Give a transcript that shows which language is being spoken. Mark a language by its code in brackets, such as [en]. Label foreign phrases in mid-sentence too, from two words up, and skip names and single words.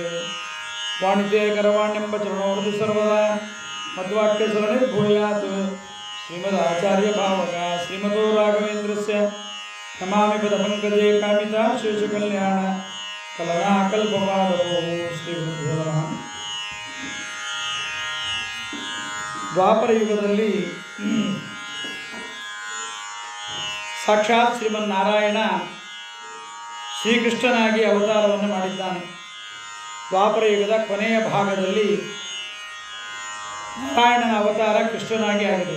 [sa] वाणिते करवाण्यं चरणोर्धि सर्वदा मद्वाक्यसरणिर्भूयात्। श्रीमदाचार्यभावका श्रीमतो राघवेन्द्रस्य नमामि पदपङ्कजे कामिता शेषकल्याण कलनाकल्पपादवो श्रीगुरुभ्यो नमः। [kn] ದ್ವಾಪರ ಯುಗದಲ್ಲಿ ಸಾಕ್ಷಾತ್ ಶ್ರೀಮನ್ನಾರಾಯಣ ಶ್ರೀಕೃಷ್ಣನಾಗಿ ಅವತಾರವನ್ನು ಮಾಡಿದ್ದಾನೆ. ದ್ವಾಪರ ಯುಗದ ಕೊನೆಯ ಭಾಗದಲ್ಲಿ ನಾರಾಯಣನ ಅವತಾರ ಕೃಷ್ಣನಾಗಿ ಆಗಿದೆ.